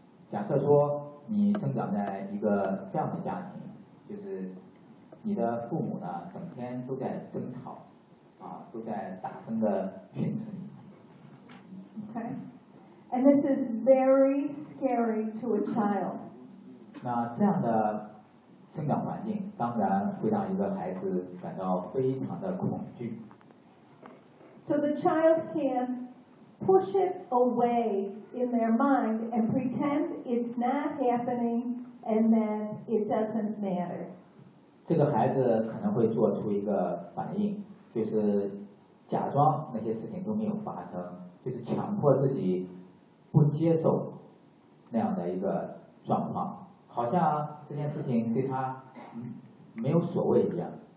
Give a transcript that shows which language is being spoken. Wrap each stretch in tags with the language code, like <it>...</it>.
<zh>假设说你生长在一个这样的家庭，就是你的父母呢，整天都在争吵，啊，都在大声的训斥你。</zh> <en>Okay. And this is very scary to a child.</en> <zh>那这样的生长环境当然会让一个孩子感到非常的恐惧。</zh> <en>So the child can push it away in their mind and pretend it's not happening and that it doesn't matter.</en> <zh>这个孩子可能会做出一个反应，就是假装那些事情都没有发生，就是强迫自己不接受那样的一个状况，好像这件事情对他没有所谓一样。</zh>